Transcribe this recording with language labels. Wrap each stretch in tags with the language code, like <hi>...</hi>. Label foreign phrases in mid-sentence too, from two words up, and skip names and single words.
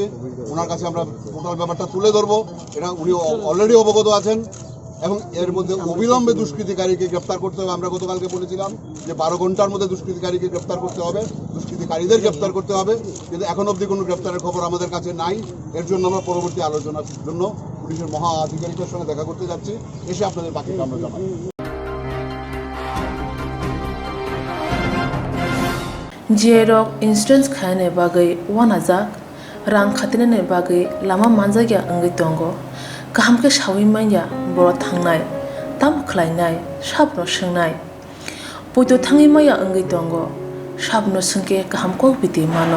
<bn>ওনার কাছে আমরা টোটাল ব্যাপারটা তুলে ধরবো। এটা উনি অলরেডি অবগত আছেন এবং এর মধ্যে অবিলম্বে দুষ্কৃতিকারীকে গ্রেপ্তার করতে হবে। আমরা গতকালকে বলেছিলাম যে 12 ঘন্টার মধ্যে দুষ্কৃতিকারীকে গ্রেপ্তার করতে হবে, দুষ্কৃতিকারীদের গ্রেপ্তার করতে হবে, কিন্তু এখন অবধি কোনো গ্রেপ্তারের খবর আমাদের কাছে নাই। এর জন্য আমরা পরবর্তী আলোচনার জন্য পুলিশের মহা আধিকারিকের সঙ্গে দেখা করতে যাচ্ছি, এসে আপনাদের বাকিটা আমরা জানাবো।</bn> <trp>Jerok insurance khane bagai wanajak rang khatinane bagai lama manjagya angai tongo kaham ke shawi manya boro thangnai tam khlainai sabno swngnai poito thangi maya angai tongo sabno sungke kaham ko biti mano</trp>